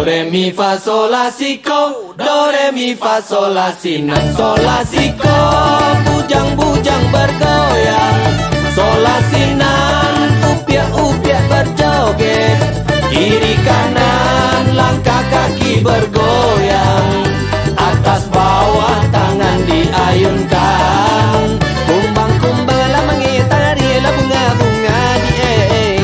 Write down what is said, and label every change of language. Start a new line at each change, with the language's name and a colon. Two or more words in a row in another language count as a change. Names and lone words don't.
Minangkabau: mi fa sol la si ko, do re mi fa sol la si nan sol la si ko.
Indonesian: Bujang-bujang bergoyang,
Minangkabau: sol la si nan,
Indonesian: upiak-upiak berjoget. Kiri kanan langkah kaki bergoyang, atas bawah tangan diayunkan. Kumbang-kumbang mengitari bunga-bunga dieng.